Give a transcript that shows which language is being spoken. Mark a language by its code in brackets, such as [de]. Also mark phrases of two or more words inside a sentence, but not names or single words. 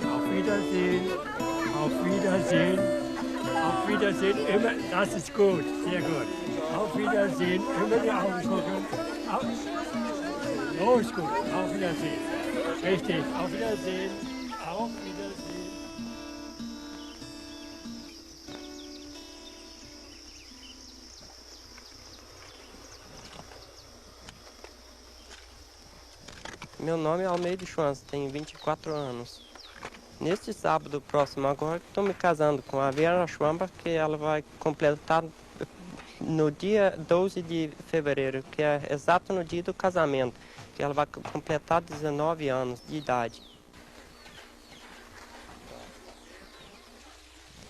[de] Auf Wiedersehen. Auf Wiedersehen. Auf Wiedersehen, immer, das ist gut, sehr gut. Auf Wiedersehen, immer die Augen gucken. So ist gut, auf Wiedersehen. Richtig, auf Wiedersehen, auf Wiedersehen. [pt] Meu nome é Almeida Schwanz, tenho 24 anos. Neste sábado próximo agora, estou me casando com a Vera Schwamba, que ela vai completar no dia 12 de fevereiro, que é exato no dia do casamento, que ela vai completar 19 anos de idade.